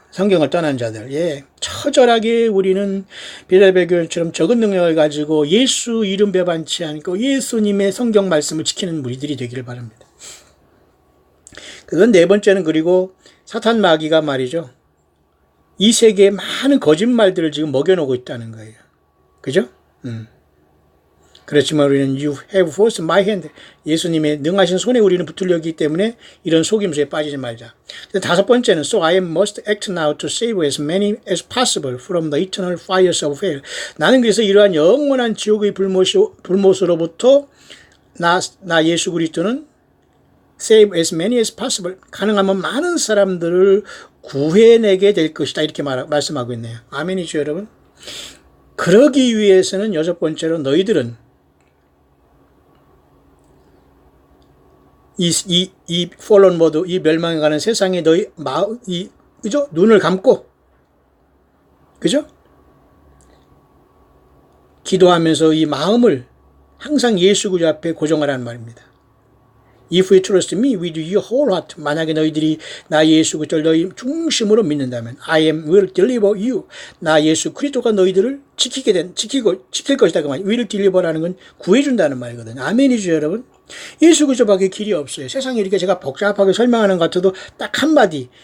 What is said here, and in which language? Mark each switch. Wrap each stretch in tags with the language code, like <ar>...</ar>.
<ko>성경을 떠난 자들. 예. 처절하게 우리는 빌라델비아 교회처럼 적은 능력을 가지고 예수 이름 배반치 않고 예수님의 성경 말씀을 지키는 무리들이 되기를 바랍니다. 그건 네 번째는 그리고 사탄 마귀가 말이죠. 이 세계에 많은 거짓말들을 지금 먹여놓고 있다는 거예요. 그죠? 그렇지만 우리는</ko> <en>You have forced my hand.</en> <ko>예수님의 능하신 손에 우리는 붙들렸기 때문에 이런 속임수에 빠지지 말자. 다섯 번째는</ko> <en>So I must act now to save as many as possible from the eternal fires of hell.</en> <ko>나는 그래서 이러한 영원한 지옥의 불못으로부터 나 예수 그리스도는</ko> <en>save as many as possible.</en> <ko>가능하면 많은 사람들을 구해내게 될 것이다. 이렇게 말씀하고 있네요. 아멘이죠, 여러분? 그러기 위해서는 여섯 번째로 너희들은 이 폴론 모드, 이 멸망해가는 세상에 너희 그죠? 눈을 감고, 그죠? 기도하면서 이 마음을 항상 예수 그리스도 앞에 고정하라는 말입니다.</ko> <en>If you trust me with your whole heart.</en> <ko>만약에 너희들이 나 예수 그리스도를 너희 중심으로 믿는다면</ko> <en>I am will deliver you.</en> <ko>나 예수 그리스도가 너희들을 지킬 것이다. 그 말. will deliver라는 건 구해준다는 말이거든요. 아멘이죠, 여러분? 예수 그리스도밖에 길이 없어요. 세상에 이렇게 제가 복잡하게 설명하는 것 같아도 딱 한마디.</ko>